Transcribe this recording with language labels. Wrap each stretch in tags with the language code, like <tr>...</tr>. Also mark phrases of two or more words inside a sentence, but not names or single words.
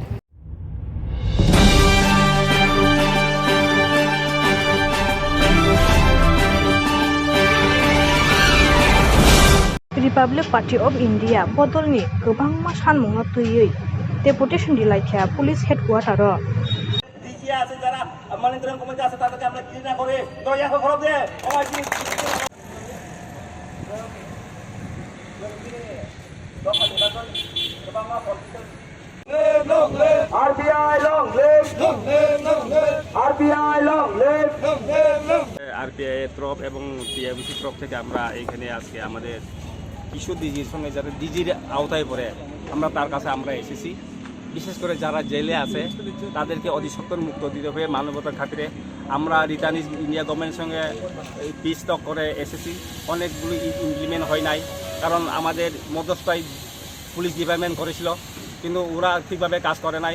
<trp>Republic Party of India bodolni gobangma sanmungno tuiyi deputation dilaikha</trp> <en>police headquarter</en> <trp>ro</trp> <bn>ডিসি আছে যারা মনিটরিং কমিটি আছে তাদেরকে আমরা কি না করে দয়া করে খবর দে RBI</bn> <en>long live</en> <bn>RBI</bn> <en>long live</en> <bn>RBI এর তরফ এবং PIBC তরফ থেকে আমরা এখানে আজকে আমাদের কিশোর ডিজির সঙ্গে যারা ডিজির আওতায় পড়ে তার কাছে আমরা এসেছি। বিশেষ করে যারা জেলে আছে তাদেরকে অতি সত্বর মুক্ত দিতে হবে মানবতার খাতিরে। আমরা রিটার্ন ইন্ডিয়া গভর্নমেন্টের সঙ্গে</bn> <en>peace talk</en> <bn>করে এসেছি, অনেকগুলি ইমপ্লিমেন্ট হয় নাই, কারণ আমাদের মধ্যস্থায়ী</bn> <en>police department</en> <bn>করেছিল কিন্তু ওরা ঠিকভাবে কাজ করে নাই।</bn>